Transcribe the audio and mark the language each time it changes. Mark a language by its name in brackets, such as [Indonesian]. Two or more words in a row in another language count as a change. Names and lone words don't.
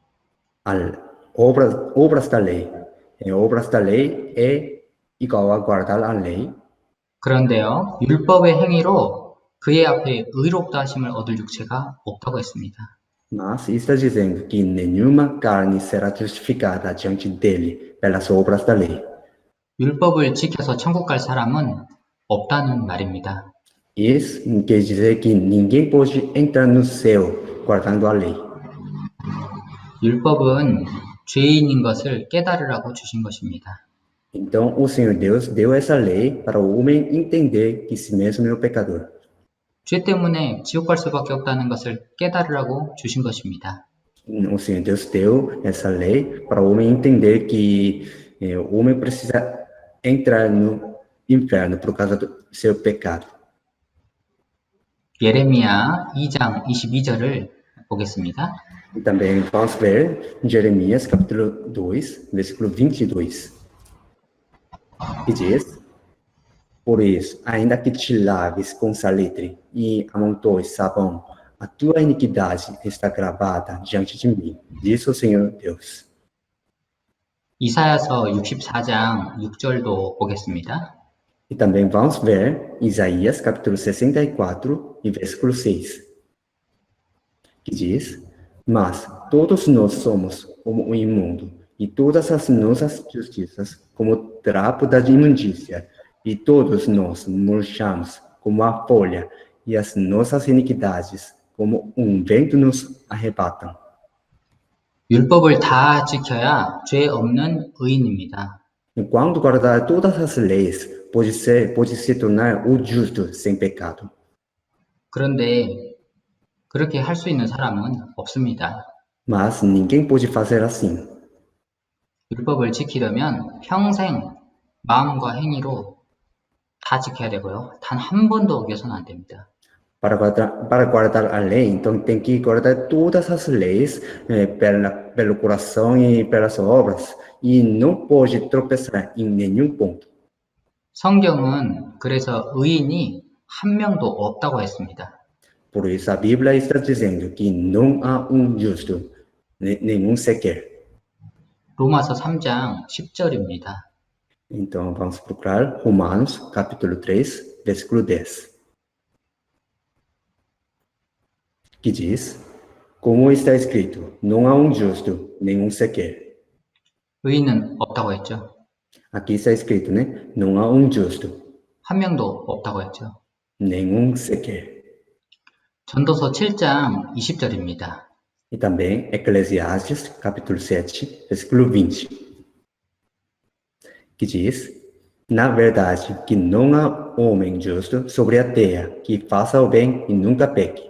[Portuguese] Obras da lei. Obras da lei é igual a guardar a lei. [Korean] 그런데요, 율법의 행위로 그의 앞에 의롭다 하심을 얻을 육체가 없다고 했습니다. [Portuguese] Mas está dizendo que nenhuma carne será justificada diante dele pelas obras da lei. [Korean] 율법을 지켜서 천국 갈 사람은 없다는 말입니다. [Portuguese] Isso quer dizer que ninguém pode entrar no céu guardando a lei. [Korean] 율법은 죄인인 것을 깨달으라고 주신 것입니다. [Portuguese] Então, o Senhor Deus deu essa lei para o homem entender que si mesmo é o pecador. [Korean] 죄 때문에 지옥 갈 수밖에 없다는 것을 깨달으라고 주신 것입니다. [Portuguese] O Senhor Deus deu essa lei para o homem entender que o homem precisa entrar no inferno por causa do seu pecado. [Korean] 예레미야 2장 22절을 보겠습니다. [Portuguese] E também vamos ver Jeremias capítulo 2, versículo 22, que diz: Por isso, ainda que te laves com salitre e amontoes sabão, a tua iniquidade está gravada diante de mim, diz o Senhor Deus. [Korean] 이사야서 64장 6절도 보겠습니다. [Portuguese] E também vamos ver Isaías capítulo 64 e versículo 6, que diz: Mas todos nós somos como o imundo, e todas as nossas justiças como trapo da imundícia, e todos nós murchamos como a folha, e as nossas iniquidades como vento nos arrebatam. [Korean] 율법을 다 지켜야 죄 없는 의인입니다. [Portuguese] Enquanto guardar todas as leis, pode se tornar o justo sem pecado. [Korean] 그런데 그렇게 할 수 있는 사람은 없습니다. [Portuguese] Mas ninguém pode fazer assim. [Korean] 율법을 지키려면 평생 마음과 행위로 다 지켜야 되고요. 단 한 번도 어겨서는 안 됩니다. [Portuguese] Para guardar a lei, então tem que guardar todas as leis pelo coração e pelas obras, e não pode tropeçar em nenhum ponto. [Korean] 성경은 그래서 의인이 한 명도 없다고 했습니다. [Portuguese] Por isso a Bíblia está dizendo que não há justo, nenhum sequer. [Korean] 로마서 3장 10절입니다. [Portuguese] Então vamos procurar Romanos capítulo 3, versículo 10. Que diz: Como está escrito, não há justo, nenhum sequer. [Korean] 의인은 없다고 했죠. [Portuguese] Aqui está escrito, né? Não há justo, [Korean] 한 명도 없다고 했죠. [Portuguese] nenhum sequer. [Korean] 전도서 7장 20절입니다. [Portuguese] E também Eclesiastes, capítulo 7, versículo 20, que diz: Na verdade, que não há homem justo sobre a terra que faça o bem e nunca peque.